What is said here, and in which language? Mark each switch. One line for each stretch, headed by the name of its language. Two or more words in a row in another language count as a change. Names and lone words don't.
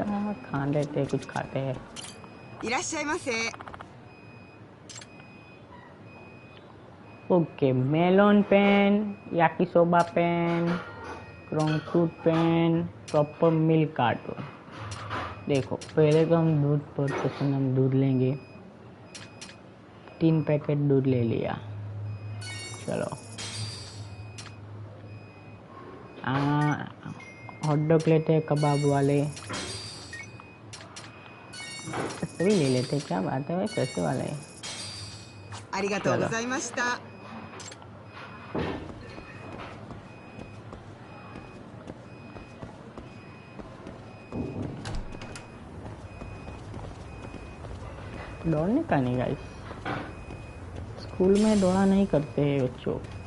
Hindi: खा लेते कुछ खाते हैं.
Japanese: いらっしゃいませ。
Hindi: ओके मेलोन पेन, याकिसोबा पेन, क्रॉन्ग फ्रूट पेन,
English: proper milk cartoon.
Hindi: देखो पहले तो हम दूध परचेसन हम दूध लेंगे. 3 पैकेट दूध ले लिया. चलो
English: hot dog
Hindi: लेते हैं कबाब वाले. सभी ले लेते हैं. क्या बात है भाई, कैसे वाला है.
Japanese: ありがとうございました。
Hindi: दौड़ने का नहीं गाइस. स्कूल में दौड़ा नहीं करते हैं बच्चों.